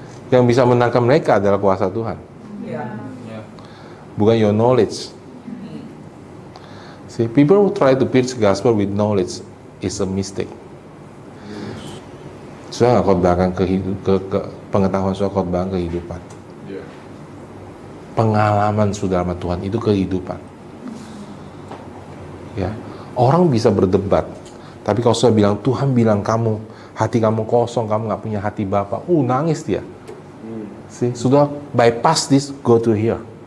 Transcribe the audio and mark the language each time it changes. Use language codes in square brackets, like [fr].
[id] Yang bisa menangkap mereka adalah kuasa Tuhan. Bukan [en] your knowledge. See, people who try to preach gospel with knowledge is a mistake. [id] Sudah nggak khotbahkan ke pengetahuan, sudah khotbahkan kehidupan. Pengalaman sudah sama Tuhan itu kehidupan. Ya, orang bisa berdebat, tapi kalau sudah bilang Tuhan bilang kamu hati kamu kosong, kamu nggak punya hati Bapa, nangis dia. [en] See, [id] sudah [en] bypass this, go to here.